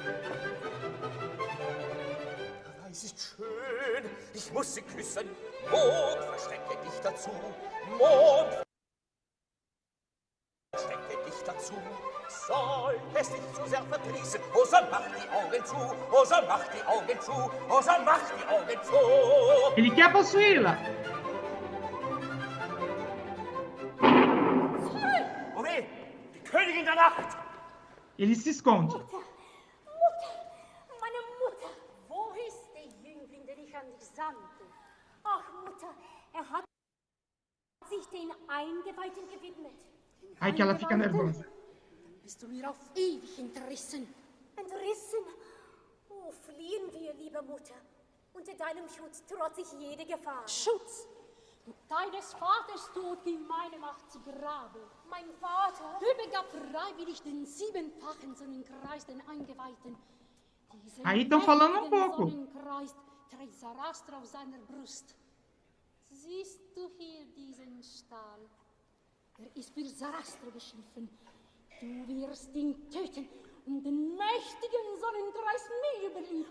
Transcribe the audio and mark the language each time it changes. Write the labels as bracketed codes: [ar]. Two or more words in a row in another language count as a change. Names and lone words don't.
[de] Der Weiß ist schön, ich muss sie küssen. Mond, verstecke dich dazu. Mond, verstecke dich dazu. Soll es dich zu sehr verdrießen, oh, so mach die Augen zu, oh, so mach die Augen zu, oh, so mach die Augen zu. [pt] Ele quer possuí-la. [de] Oh weh, die Königin der Nacht! [pt] Ele se esconde. [de] Mutter, meine Mutter. Wo ist der Jüngling, den ich an dich sandte? Ach, Mutter, hat sich den Eingeweihten gewidmet. [pt] Ai, que ela fica nervosa. [de] Bist du mir auf ewig entrissen? Entrissen? Oh, fliehen wir, liebe Mutter. Unter deinem Schutz trotz ich jede Gefahr. Schutz? Deines Vaters Tod ging meine Macht zu Grabe. Mein Vater? Übergab freiwillig den siebenfachen Sonnenkreis den Eingeweihten. Diesen [pt] Aí estão falando um [de] mächtigen [pt] pouco. [de] Sonnenkreis trägt Sarastra auf seiner Brust. Siehst du hier diesen Stahl? Ist für Sarastra geschaffen. Du wirst ihn töten und den mächtigen Sonnenkreis mir überliefern.